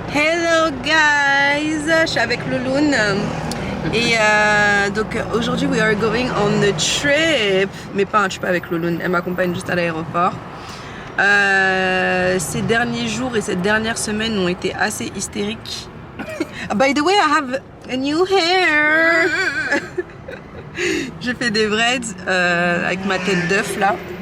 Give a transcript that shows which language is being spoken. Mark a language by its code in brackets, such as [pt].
[en] Hello guys, [fr] je suis avec Louloune et donc aujourd'hui [en] we are going on a trip, [fr] mais pas un trip avec Louloune, elle m'accompagne juste à l'aéroport. Ces derniers jours et cette dernière semaine ont été assez hystériques. [en] By the way, I have a new hair. [fr] J'ai fait des braids avec ma tête d'œuf là.